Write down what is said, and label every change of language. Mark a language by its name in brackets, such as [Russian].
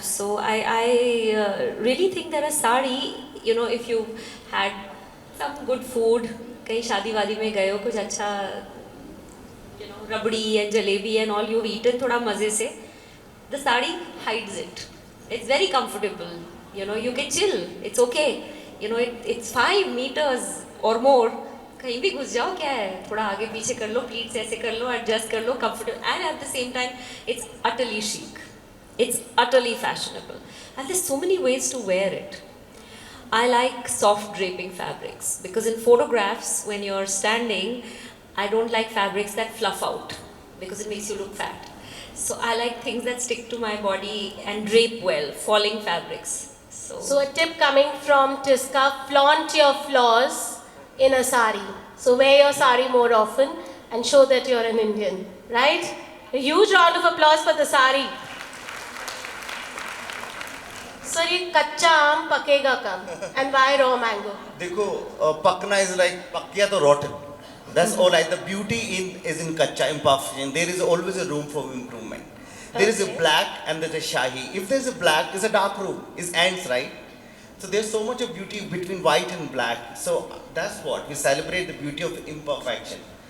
[English] So I really think that a sari, you know, if you had some good food, [Hindi] कहीं शादी वादी में गए हो कुछ अच्छा, [English] you know, rabdi and jalebi and all you've eaten [Hindi] थोड़ा मजे से, [English] the sari hides it. It's very comfortable. You know, you can chill. It's okay. You know, it's 5 meters or more. [Hindi] कहीं भी घुस जाओ क्या है, थोड़ा आगे पीछे कर लो, प्लीट्स ऐसे कर लो, adjust कर लो, comfortable, [English] and at the same time, it's utterly chic. It's utterly fashionable, and there's so many ways to wear it. I like soft draping fabrics because in photographs, when you're standing, I don't like fabrics that fluff out because it makes you look fat. So I like things that stick to my body and drape well, falling fabrics. So a tip coming from Tiska, flaunt your flaws in a sari. So wear your sari more often and show that you're an Indian, right? A huge round of applause for the sari. [Hindi] Sir, ये कच्चा आम पकेगा कब? [English] And why raw mango? देखो, pakna is like pakya to rotten. That's all. Like the beauty is in kacha, imperfection. There is always a room for improvement. There is a black and there's a shahi. If there's a black, there's a dark room. It's ants, right? So there's so much of beauty between white and black. So that's what we celebrate, the beauty of imperfection.